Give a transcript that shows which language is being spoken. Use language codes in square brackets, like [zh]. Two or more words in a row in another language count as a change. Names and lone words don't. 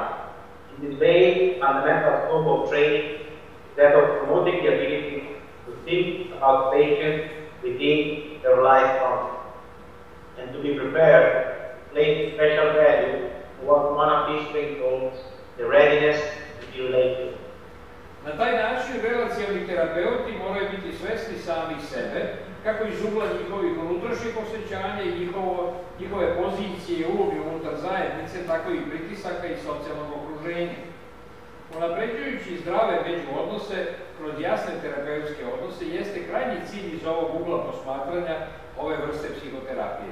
[en] In this way, fundamental scope of training is that of promoting the ability to think about patients within their life context, and and to be prepared to place special value on what one of these things calls the readiness to be related. [sr] Na taj način relacioni terapeuti moraju biti svesni sami sebe, kako iz ugla njihovih unutrašnjih osjećanja i njihove pozicije i uloge unutar zajednice, tako i pritisaka i socijalnog okruženja. Unapređujući zdrave međuodnose kroz jasne terapeutske odnose jeste krajnji cilj iz ovog ugla posmatranja ove vrste psihoterapije.